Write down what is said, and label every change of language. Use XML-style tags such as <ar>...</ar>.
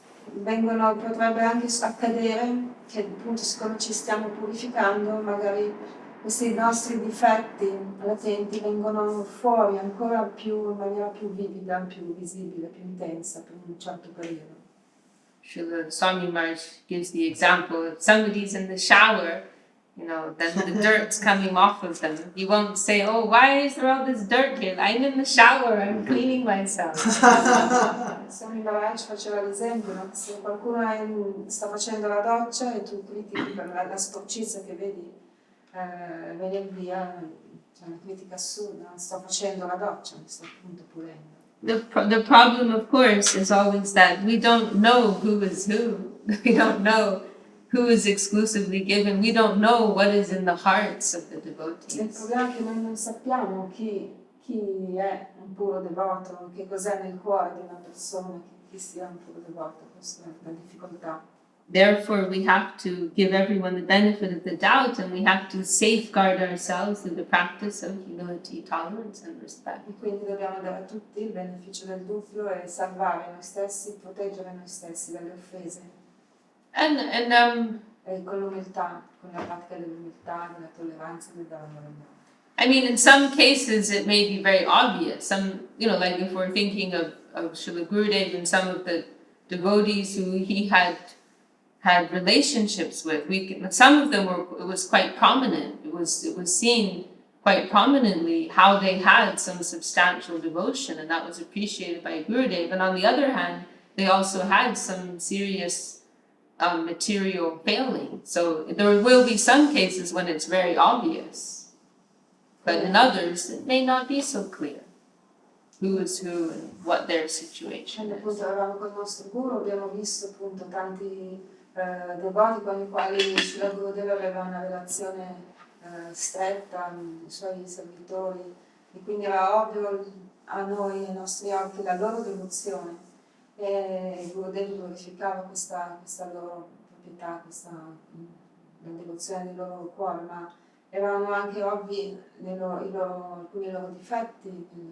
<it>Potrebbe anche accadere che appunto siccome ci stiamo purificando, magari questi nostri difetti latenti vengono fuori ancora più in maniera più vivida, più visibile, più intensa per un certo periodo.</it> <en>Srila Swami Maharaj gives the example if somebody's in the shower, then the dirt's coming off of them. You won't say, oh, why is there all this dirt here? I'm in the shower, I'm cleaning myself.</en> <it>Swami Maharaj faceva l'esempio, no? Se qualcuno sta facendo la doccia e tu critichi per la sporcizia che vedi venire via, c'è una critica assurda, sto facendo la doccia, mi sto appunto pulendo.</it> <en>The problem, of course, is always that we don't know who is who. We don't know who is exclusively given. We don't know what is in the hearts of the devotees.</en> <it>Il problema è che noi non sappiamo chi è un puro devoto, che cos'è nel cuore di una persona, chi sia un puro devoto. Questa è la difficoltà.</it> <en>Therefore, we have to give everyone the benefit of the doubt, and we have to safeguard ourselves through the practice of humility, tolerance, and respect.</en> <it>E quindi dobbiamo dare a tutti il beneficio del dubbio e salvare noi stessi, proteggere noi stessi dalle offese. E con l'umiltà, con la pratica dell'umiltà, della tolleranza e dell'amore.</it> <en>I mean, in some cases it may be very obvious. Some, like if we're thinking of Srila Gurudev and some of the devotees who he had relationships with, some of them it was quite prominent. It was seen quite prominently how they had some substantial devotion, and that was appreciated by Gurudev. And on the other hand, they also had some serious material failing. So there will be some cases when it's very obvious, but in others it may not be so clear who is who and what their situation is.</en> <it>Appunto eravamo con il nostro guru, abbiamo visto appunto tanti devoti con i quali Srila Gurudeva aveva una relazione stretta, i suoi servitori, e quindi era ovvio a noi, ai nostri occhi, la loro devozione, e Gurudeva glorificava questa loro proprietà, la devozione del loro cuore, ma erano anche ovvi alcuni loro difetti,</it>